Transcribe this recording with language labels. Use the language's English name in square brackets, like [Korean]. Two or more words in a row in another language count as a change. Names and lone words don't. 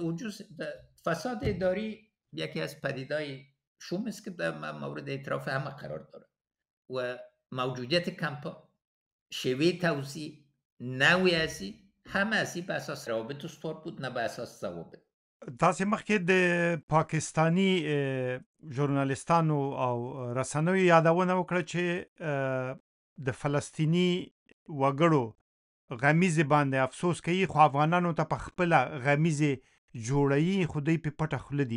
[Persian] وجود فساد اداری یکی از پدیدهای شوم است که در مورد اعتراف همه قرار داره و موجودیت کمپا، شیوه توزیع، نوع ازی همه ازی به اساس روابط استوار بود، نه به اساس ضوابط. [Pashto] تاسې مخکې د پاکستانی ژورنالیستانو او رسنیو یادونه وکړه چې د فلسطینی وګړو غمیزه باندې افسوس کوي، خو افغانانو ته په خپل غمیزه جوړوي، خو دوی په پټه خوله دي.